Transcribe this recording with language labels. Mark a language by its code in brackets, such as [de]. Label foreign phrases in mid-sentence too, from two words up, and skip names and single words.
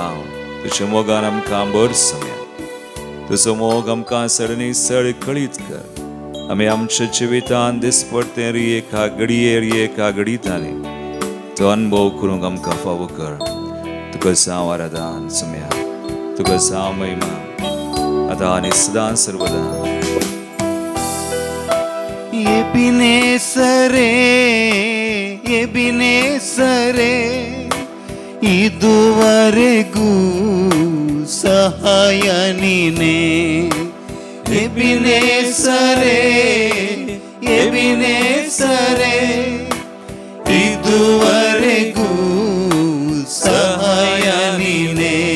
[kok] तुज्या मोगान आमकां भर सुम्या तुजो मोग आमकां सडनी सड कळीत कर. आमी आमच्या जिवितांत दिसपडटे एका घडीताली तो अनुभव करूंक आमकां फावो कर. तुका जावं आराधन सुम्या तुका जावं महिमा आतां आनी सदां सर्वदा. [kn] ಎಬಿನೇಸರೇ ಎಬಿನೇಸರೇ ಇದುವರೆಗೂ ಸಹಾಯ ನೀನೇ. ಎಬಿನೇಸರೇ ಎಬಿನೇಸರೇ ಇದುವರೆಗೂ ಸಹಾಯ ನೀನೇ.